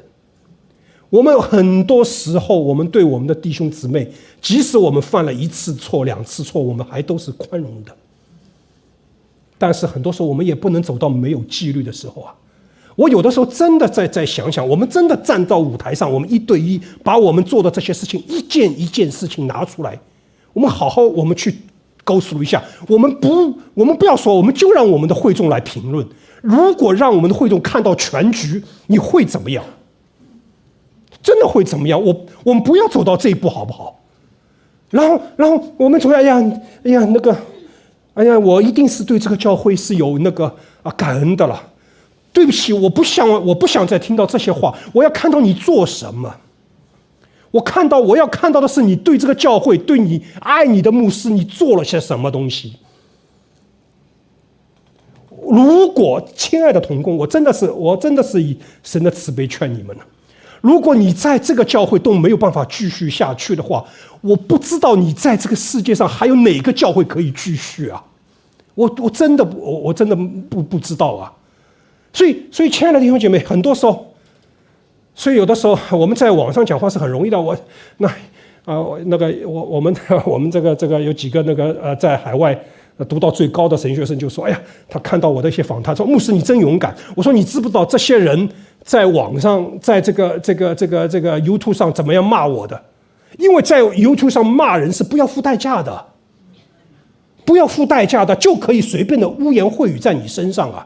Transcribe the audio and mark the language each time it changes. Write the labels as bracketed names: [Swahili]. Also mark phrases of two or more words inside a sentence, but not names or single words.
[Chinese] 我們很多時候，我們對我們的弟兄姊妹，即使我們犯了1次錯、2次錯，我們還都是寬容的。但是很多時候，我們也不能走到沒有紀律的時候啊。我有的時候真的再想想，我們真的站到舞台上，我們1對1，把我們做的這些事情一件事情拿出來，我們好好我們去 [English] go through [Chinese] 一下。我們不要說，我們就讓我們的會眾來評論。如果讓我們的會眾看到全局，你會怎麼樣？真的會怎麼樣？我們不要走到這一步，好不好？然後我們說，哎呀，我一定是對這個教會是有感恩的了。對不起，我不想再聽到這些話。我要看到你做什麼。我要看到的是你對這個教會，對你愛你的牧師，你做了些什麼東西。如果親愛的同工，我真的是以神的慈悲勸你們了。如果你在這個教會都沒有辦法繼續下去的話，我不知道你在這個世界上還有哪個教會可以繼續啊？我真的不知道啊。所以，親愛的弟兄姐妹，很多時候，所以有的時候我們在網上講話是很容易的。我們這個有幾個在海外讀到最高的神學生就說：“哎呀，他看到我的一些訪談，說牧師你真勇敢。” 我說：“你知不知道這些人在網上，在這個 YouTube 上怎麼樣罵我的？因為在 YouTube 上罵人是不要付代價的。” 不要付代價的，就可以隨便的污言穢語在你身上啊？